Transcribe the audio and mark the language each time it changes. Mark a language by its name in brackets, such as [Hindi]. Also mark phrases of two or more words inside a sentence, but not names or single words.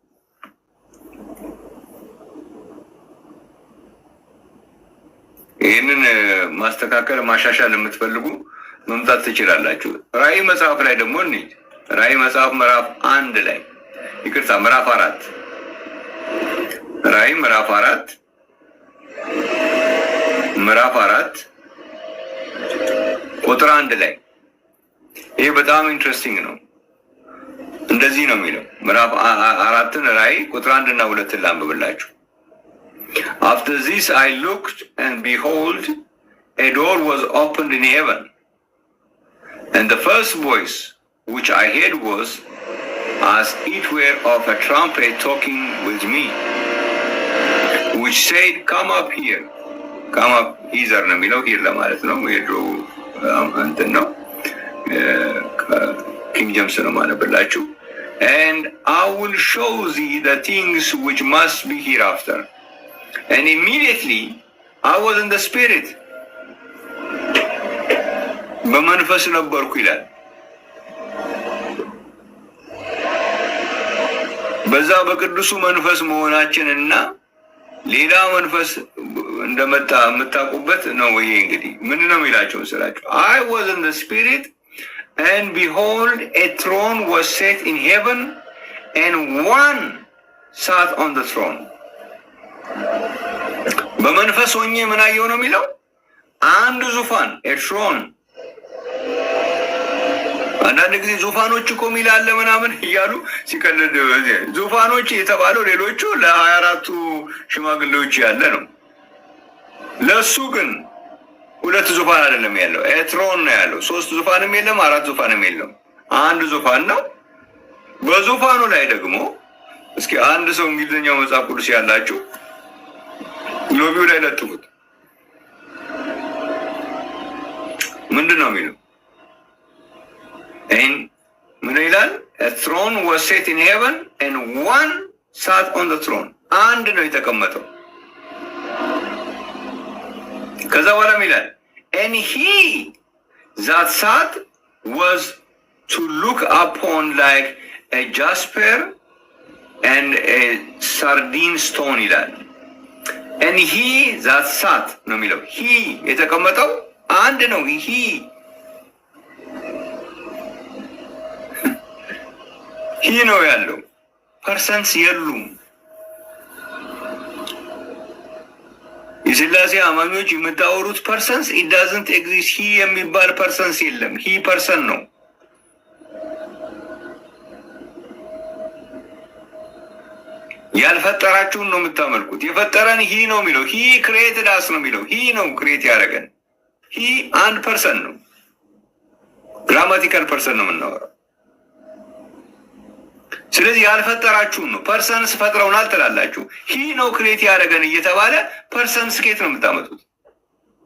[Amharic] ይህንን ማስተካከል ማሻሻል የምትፈልጉ መምጣት ትችላላችሁ። ራእይ መጽሐፍ ላይ ደግሞ እንሂድ። ራእይ መጽሐፍ ምዕራፍ 1 ላይ ይቅርታ፣ ምዕራፍ 4 ራእይ ምዕራፍ 4 ቁጥር 1 ላይ ይሄ በጣም ኢንትረስቲንግ ነው። እንደዚህ ነው የሚለው ምዕራፍ 4 ራእይ ቁጥር 1 እና 2 ላንብብላችሁ። [English] After this I looked, and behold, a door was opened in heaven, and the first voice which I heard was as it were of a trumpet talking with me, which said, Come up here. Come up, here [Amharic] ነው የሚለው [English] here [Amharic] ለማለት ነው። የድሮ እንትን ነው ኪንግ ጄምስ ነው ማለብላችሁ። [English] And I will show thee the things which must be hereafter. And immediately I was in the spirit. [Amharic] በመንፈስ ነበርኩ ይላል። በዛ በቅዱሱ መንፈስ መሆናችንና ሌላ መንፈስ እንደመጣ የምታውቁበት ነው። ይሄ እንግዲህ ምን ነው የሚላቸው ስላችሁ [English] I was in the spirit and behold a throne was set in heaven and one sat on the throne. [Amharic] በመንፈስ ሆኜ ምን አየሁ ነው የሚለው? አንድ ዙፋን [English] a throne። [Amharic] አንዳንድ ጊዜ ዙፋኖች እኮ ሚላለ ምናምን እያሉ ሲቀልድ ዙፋኖች የተባለው ሌሎቹ ለ24ቱ ሽማግሌዎች ያለ ነው። ለሱ ግን 2 ዙፋን አይደለም ያለው፣ ኤትሮን ነው ያለው። 3 ዙፋንም የለም፣ 4 ዙፋንም የለም፣ አንድ ዙፋን ነው። በዙፋኑ ላይ ደግሞ እስኪ አንድ ሰው እንግሊዝኛው መጽሐፍ ቅዱስ ያላችሁ ሎቢው ላይ ለጥፉት። ምንድን ነው የሚለው? ምን ይላል? [English] A throne was set in heaven and one sat on the throne. [Amharic] አንድ ነው የተቀመጠው። ከዛ በኋላ ይላል [English] and he that sat was to look upon like a jasper and a sardine stone ይላል። and he that sat [Amharic] ነው የሚለው [English] he [Amharic] የተቀመጠው አንድ ነው። ሂ ነው ያለው። ፐርሰንስ የሉም። የሥላሴ አማኞች የምታወሩት ፐርሰንስ [English] it doesn't exist። [Amharic] ሂ የሚባል ፐርሰንስ የለም። [English] He person [Amharic] ነው። ያልፈጠራችሁን ነው የምታመልኩት። የፈጠረን ሂ ነው የሚለው። [English] He created us [Amharic] ነው የሚለው። ሂ ነው ክሬት ያደረገን። ሂ አንድ ፐርሰን ነው። [English] grammatical person [Amharic] ነው የምናወራው። ስለዚህ ያልፈጠራችሁን ነው። ፐርሰንስ ፈጥረውናል ትላላችሁ። ሂ ነው ክሬት ያደረገን እየተባለ ፐርሰንስ ከየት ነው የምታመጡት?